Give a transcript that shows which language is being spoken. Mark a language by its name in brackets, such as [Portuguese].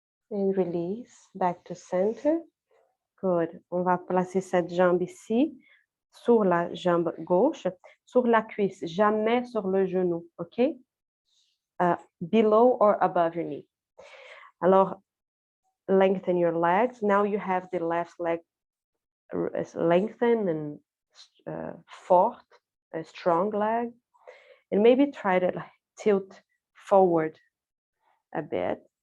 [English] And release, back to center. Good. [French] On va placer cette jambe ici, sur la jambe gauche, sur la cuisse, jamais sur le genou, OK? [English] Below or above your knee. Alors, lengthen your legs. Now you have the left leg lengthened and forth, a strong leg. And maybe try to tilt forward a bit.